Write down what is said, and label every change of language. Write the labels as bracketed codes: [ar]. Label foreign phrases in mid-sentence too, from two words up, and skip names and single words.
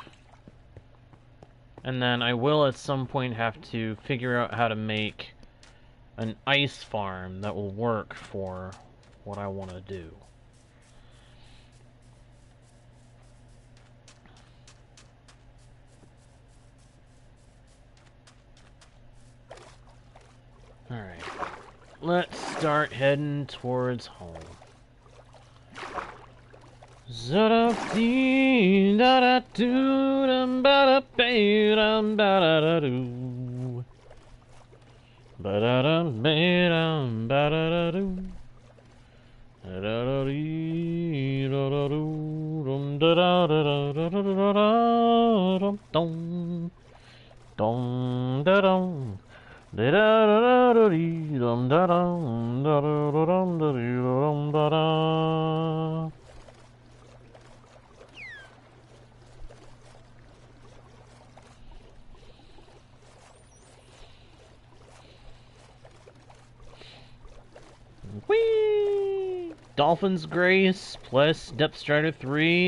[en] And then I will at some point have to figure out how to make an ice farm that will work for what I want to do. Alright. Let's start heading towards home. Za-da-dee, da-da-doo, dum-ba-da-ba, dum-ba-da-da-doo. Ba-da-dum-ba, dum-ba-da-da-doo. Da-da-da-dee, da-da-doo, dum-da-da-da-da-da-da-da-da-dum, dum, dum-da-dum. Da-da-da-da-dee-dum-da-dum, Whee! Dolphin's Grace plus Depth Strider 3.